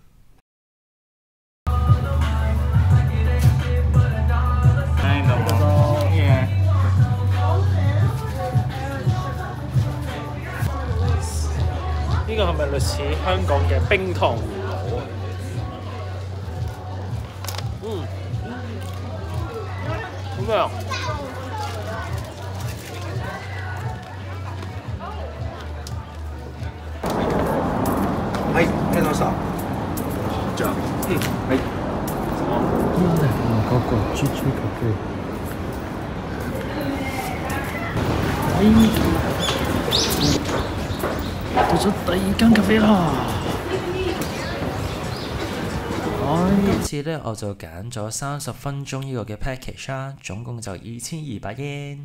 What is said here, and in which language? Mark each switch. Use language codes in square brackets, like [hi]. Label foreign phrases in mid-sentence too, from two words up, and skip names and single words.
[yue] 呢個係咪類似香港嘅冰糖葫蘆啊？好味啊！ [ja] はい、ありがとうございました。じゃあ、はい。 [yue] 嗰個豬咖啡。到咗第2間咖啡啦。今次呢，我就揀咗30分鐘呢個嘅 package 啦，總共就2200 yen。